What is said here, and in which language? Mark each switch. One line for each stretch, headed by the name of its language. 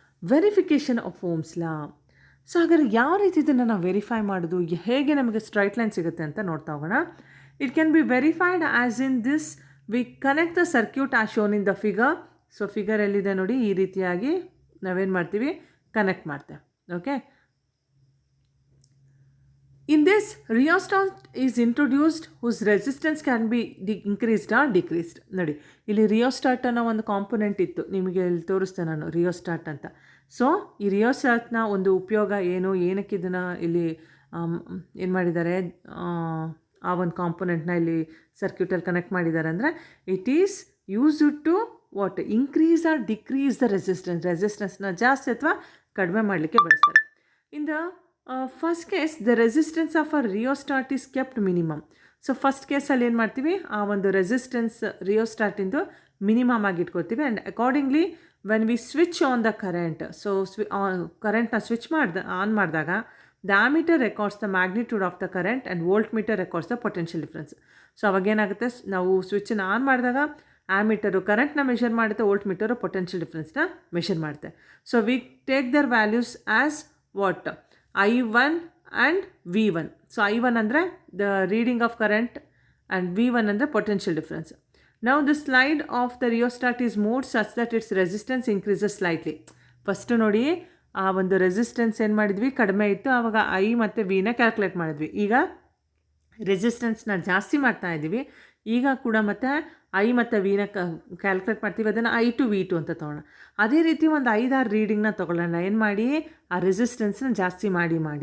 English: Verification of Ohm's law.
Kannada: So ಹಾಗಾದ್ರೆ ಯಾವ ರೀತಿ ಇದನ್ನು ನಾವು ವೆರಿಫೈ ಮಾಡೋದು, ಹೇಗೆ ನಮಗೆ ಸ್ಟ್ರೈಟ್ ಲೈನ್ ಸಿಗುತ್ತೆ ಅಂತ ನೋಡ್ತಾ ಹೋಗೋಣ.
English: It can be verified as in this. We connect the circuit as shown in the figure.
Kannada: So figure ಎಲ್ಲಿದೆ ನೋಡಿ, ಈ ರೀತಿಯಾಗಿ ನಾವೇನು ಮಾಡ್ತೀವಿ, ಕನೆಕ್ಟ್ ಮಾಡ್ತೇವೆ.
English: Okay, in this rheostat is introduced whose resistance can be increased or decreased.
Kannada: ನೋಡಿ, ಇಲ್ಲಿ rheostat ಅನ್ನೋ ಒಂದು ಕಾಂಪೊನೆಂಟ್ ಇತ್ತು, ನಿಮಗೆ ಇಲ್ಲಿ ತೋರಿಸ್ತೇನೆ ನಾನು ರಿಯೋಸ್ಟಾಟ್ ಅಂತ. ಸೊ ಈ ರಿಯೋಸ್ಟಾಟ್ನ ಒಂದು ಉಪಯೋಗ ಏನು, ಏನಕ್ಕೆ ಇದನ್ನು ಇಲ್ಲಿ ಏನು ಮಾಡಿದ್ದಾರೆ, ಆ ಒಂದು ಕಾಂಪೊನೆಂಟ್ನ ಇಲ್ಲಿ ಸರ್ಕ್ಯೂಟಲ್ಲಿ ಕನೆಕ್ಟ್ ಮಾಡಿದ್ದಾರೆ ಅಂದರೆ,
English: it is used to what, increase or decrease the ರೆಸಿಸ್ಟೆನ್ಸ್ನ
Kannada: ಜಾಸ್ತಿ ಅಥವಾ ಕಡಿಮೆ ಮಾಡಲಿಕ್ಕೆ ಬಳಸ್ತಾರೆ.
English: In the first case the resistance of a rheostat is kept minimum.
Kannada: So first ಕೇಸಲ್ಲಿ ಏನು ಮಾಡ್ತೀವಿ, ಆ ಒಂದು ರೆಸಿಸ್ಟೆನ್ಸ್ ರಿಯೋಸ್ಟಾಟಿಂದು ಮಿನಿಮಮ್ ಆಗಿ ಇಟ್ಕೊಳ್ತೀವಿ.
English: and accordingly when we switch on the current,
Kannada: so ಕರೆಂಟ್ನ ಸ್ವಿಚ್ ಆನ್ ಮಾಡಿದಾಗ
English: The ammeter records the magnitude of the current and voltmeter records the potential difference.
Kannada: So ಅವಾಗೇನಾಗುತ್ತೆ, ನಾವು ಸ್ವಿಚ್ಚನ್ನು on ಮಾಡಿದಾಗ ಆಮೀಟರು ಕರೆಂಟ್ನ ಮೆಷರ್ ಮಾಡುತ್ತೆ, volt metre potential ಡಿಫ್ರೆನ್ಸ್ನ measure ಮಾಡುತ್ತೆ.
English: So we take their values as what, I1 and V1. So I1 ಅಂದರೆ the reading of current and V1 ಅಂದರೆ potential difference. Now the slide of the rheostat is moved such that its resistance increases slightly.
Kannada: First ನೋಡಿ, ಆ ಒಂದು resistance ಏನು ಮಾಡಿದ್ವಿ, ಕಡಿಮೆ ಇತ್ತು, ಆವಾಗ I ಮತ್ತು Vನ ಕ್ಯಾಲ್ಕುಲೇಟ್ ಮಾಡಿದ್ವಿ. ಈಗ ರೆಸಿಸ್ಟೆನ್ಸ್ನ ಜಾಸ್ತಿ ಮಾಡ್ತಾ ಇದ್ದೀವಿ. ಈಗ ಕೂಡ ಮತ್ತು I ಮತ್ತು Vನ ಕ್ಯಾಲ್ಕುಲೇಟ್ ಮಾಡ್ತೀವಿ, ಅದನ್ನು I2 V2 ಅಂತ ತೊಗೊಳ್ಳೋಣ. ಅದೇ ರೀತಿ ಒಂದು 5-6 ರೀಡಿಂಗ್ನ ತೊಗೊಳ್ಳೋಣ. ಏನು ಮಾಡಿ, ಆ ರೆಸಿಸ್ಟೆನ್ಸ್ನ ಜಾಸ್ತಿ ಮಾಡಿ.